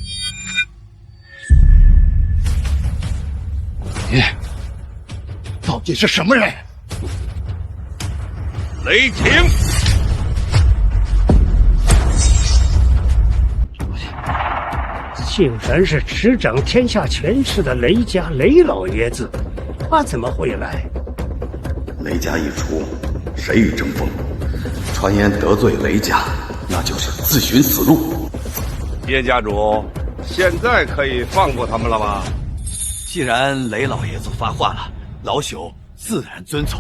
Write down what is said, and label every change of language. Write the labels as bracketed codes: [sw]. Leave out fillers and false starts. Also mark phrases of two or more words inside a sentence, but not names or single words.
[zh] 你到底是什麼人？雷霆！竟然是执掌天下权势的雷家雷老爺子，他怎麼會來？雷家一出，誰與爭鋒？傳言得罪雷家，那就是自尋死路。葉家主，現在可以放過他們了吧？既然雷老爺子發話了，老朽自然遵從。